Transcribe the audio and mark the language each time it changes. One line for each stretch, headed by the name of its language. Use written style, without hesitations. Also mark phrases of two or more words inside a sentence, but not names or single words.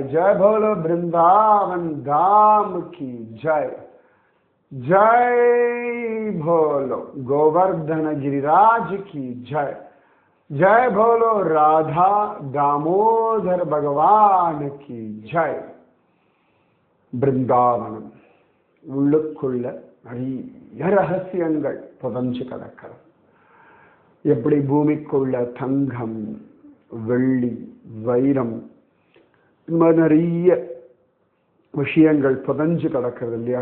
Hindi: जय बोलो वृंदावन धाम की जय। जय बोलो गोवर्धन गिरिराज की जय। जय बोलो राधा दामोदर भगवान की जय।
Tamil: பிருந்தாவனம் உள்ளுக்குள்ள நிறைய ரகசியங்கள் புதஞ்சு கிடக்கிறது. எப்படி பூமிக்குள்ள தங்கம், வெள்ளி, வைரம், இந்த மாதிரி நிறைய விஷயங்கள் புதஞ்சு கிடக்கிறது இல்லையா?